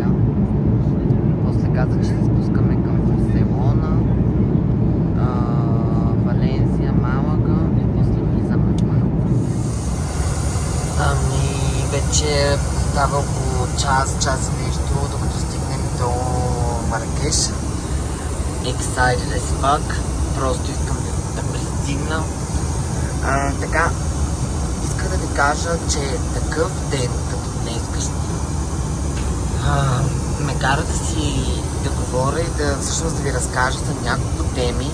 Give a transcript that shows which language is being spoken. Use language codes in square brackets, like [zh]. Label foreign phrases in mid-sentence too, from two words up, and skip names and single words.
[bg] После каза, че се спускаме към Барселона, Валенсия, Малага и после влизаме в Марокко. Вече става около час и нещо, докато стигнем до Маракеш. [en] Excited as fuck. [bg] Просто искам да пристигна. Така, иска да ви кажа, че такъв ден, като днес, ме кара да си да говоря и да всъщност да ви разкажа за няколко теми.